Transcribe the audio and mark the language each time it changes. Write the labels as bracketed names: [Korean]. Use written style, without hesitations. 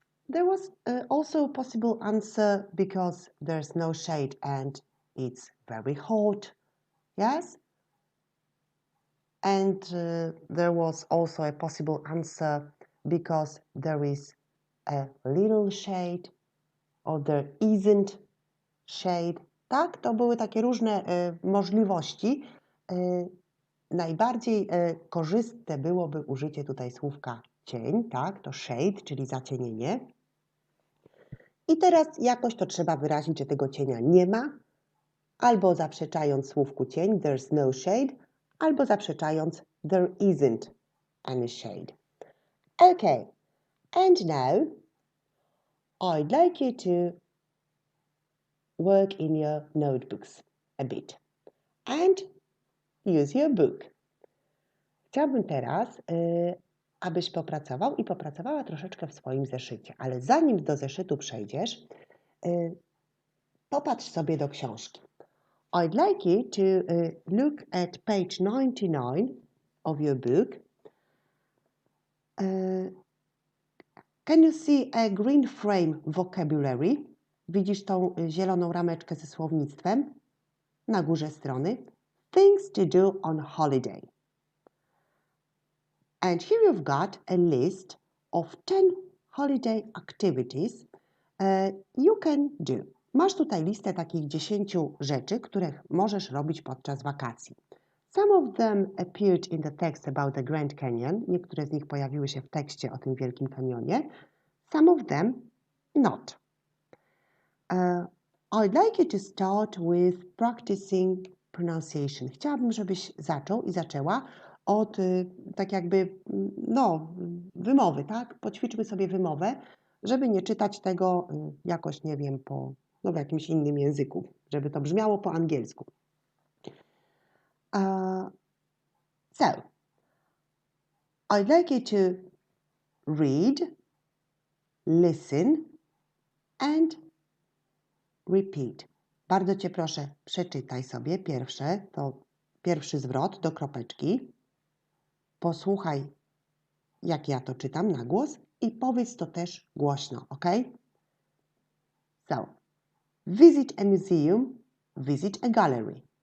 [English] There was also a possible answer because there's no shade and it's very hot. Yes? And there was also a possible answer because there is a little shade or there isn't shade. [Polish] Tak, to były takie różne możliwości. Najbardziej korzystne byłoby użycie tutaj słówka cień, tak, to shade, czyli zacienienie. I teraz jakoś to trzeba wyrazić, że tego cienia nie ma, albo zaprzeczając słówku cień, [English] there's no shade, [Polish] albo zaprzeczając [English] there isn't any shade. Okay, and now I'd like you to work in your notebooks a bit and use your book. [Polish] Chciałabym teraz, abyś popracował i popracowała troszeczkę w swoim zeszycie, ale zanim do zeszytu przejdziesz, popatrz sobie do książki. [English] I'd like you to look at page 99 of your book. Can you see a green frame vocabulary? [Polish] Widzisz tą zieloną rameczkę ze słownictwem na górze strony. [English] Things to do on holiday. And here you've got a list of 10 holiday activities you can do. [Polish] Masz tutaj listę takich 10 rzeczy, które możesz robić podczas wakacji. [English] Some of them appeared in the text about the Grand Canyon. [Polish] Niektóre z nich pojawiły się w tekście o tym Wielkim Kanionie. [English] Some of them not. I'd like you to start with practicing pronunciation. [Polish] Chciałabym, żebyś zaczął i zaczęła od tak jakby, wymowy, tak? Poćwiczmy sobie wymowę, żeby nie czytać tego jakoś, nie wiem, w jakimś innym języku, żeby to brzmiało po angielsku. [English] So, I'd like you to read, listen and repeat. [Polish] Bardzo Cię proszę, przeczytaj sobie pierwszy zwrot do kropeczki. Posłuchaj, jak ja to czytam na głos i powiedz to też głośno, ok? [English] So, visit a museum, visit a gallery.